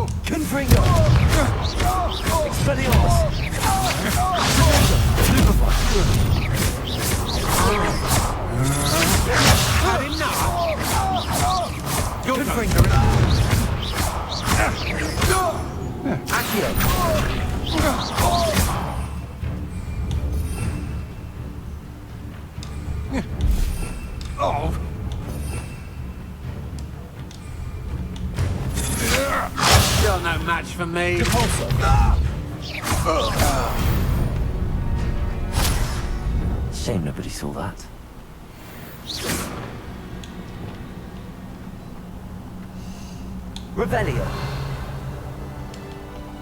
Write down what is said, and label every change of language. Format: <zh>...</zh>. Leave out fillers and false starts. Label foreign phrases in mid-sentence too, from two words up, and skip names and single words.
<en>Confringo. Expelliarmus. Had enough! Confringo. Accio. Oh! Still no match for me. Shame nobody saw that. Revelio.</en>